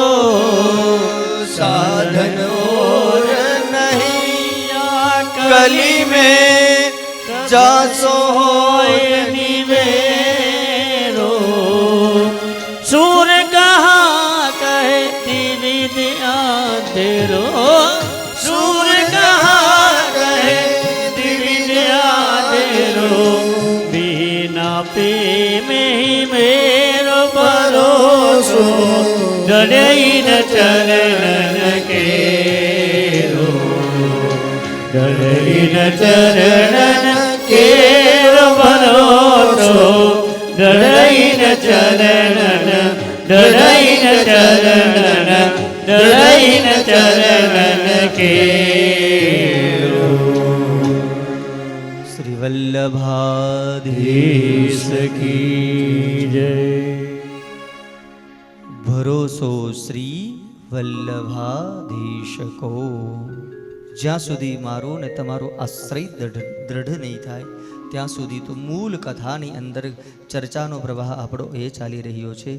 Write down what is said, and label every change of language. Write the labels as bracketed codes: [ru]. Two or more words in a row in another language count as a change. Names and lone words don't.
[bra] साधन और नहीं कली में जासो होय निवेरो सूर कहाँ कहे दिविद अंधेरो सूर कहाँ कहे दिविद अंधेरो बिना पे में ही मेरो भरोसो डरे न चरण के डरे न चरण के भरोसो डरे न चरण डरे न चरण डरे न चरण के [hi] श्री वल्लभाधीश की जय [gu] ભરોસો શ્રી વલ્લભાધીશ કો જ્યાં સુધી મારો ને તમારો આશ્રય દૃઢ નહીં થાય ત્યાં સુધી તો મૂળ કથાની અંદર ચર્ચાનો પ્રવાહ આપણો એ ચાલી રહ્યો છે.